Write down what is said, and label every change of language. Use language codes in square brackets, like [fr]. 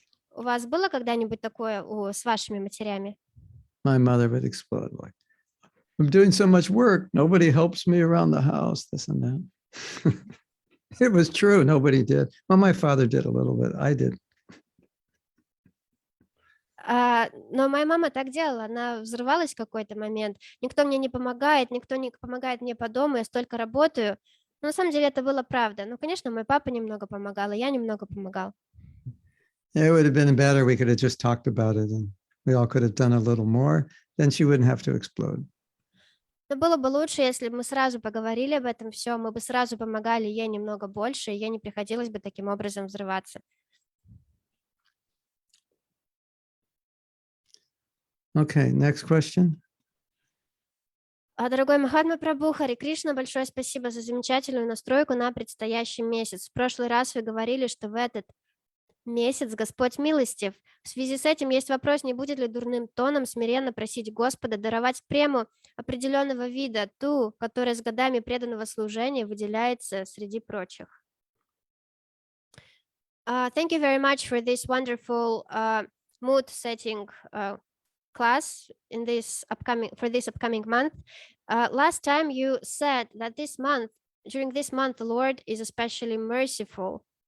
[ru] У вас было когда-нибудь такое с вашими матерями? [en] My mother would explode like, I'm doing so much work. Nobody helps me around the house, this and that. It was true. Nobody did. Well, my father did a little bit. I did. [ru] Но моя мама так делала, она взрывалась в какой-то момент. Никто мне не помогает, никто не помогает мне по дому, я столько работаю. Но на самом деле это было правда. Ну, конечно, мой папа немного помогал, и я немного помогал. [en] It would have been better. We could have just talked about it and we all could have done a little more. Then she wouldn't have to explode. [ru] Но было бы лучше, если бы мы сразу поговорили об этом все, мы бы сразу помогали ей немного больше, и ей не приходилось бы таким образом взрываться. [en] Okay, next question. [ru] Дорогой Махатма Прабху, Хари Кришна, большое спасибо за замечательную настройку на предстоящий месяц. В прошлый раз вы говорили, что в этот месяц Господь милостив. В связи с этим есть вопрос, не будет ли дурным тоном смиренно просить Господа даровать прему определенного вида, ту, которая с годами преданного служения выделяется среди прочих. [en] Thank you very much for this wonderful mood-setting class in this upcoming month. Last time you said that during this month, the Lord is especially merciful.